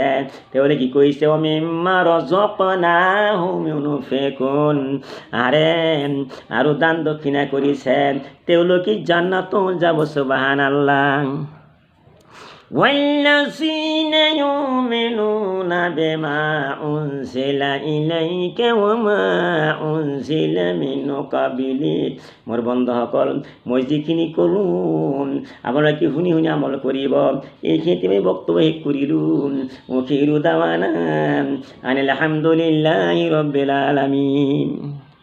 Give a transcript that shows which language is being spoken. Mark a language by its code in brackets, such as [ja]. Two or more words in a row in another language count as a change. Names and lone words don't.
[as] তেওঁলোকে কি কৰিছে? [ar] ومما رزقناهم ينفقون. [as] আৰু দান দক্ষিণা কৰিছে, তেওঁলোকে জান্নাতো যাব। সুবহানাল্লাহ। [ar] والذين يؤمنون بما أنزل إليك وما أنزل من قبلك। [as] মোৰ বন্ধুসকল, মই যিখিনি ক'লোঁ আপোনালোকে শুনি শুনি আমল কৰিব। এইখিনিতে মই বক্তব্য শেষ কৰিলোঁ। [ar] آخر دعوانا أن الحمد لله رب العالمين.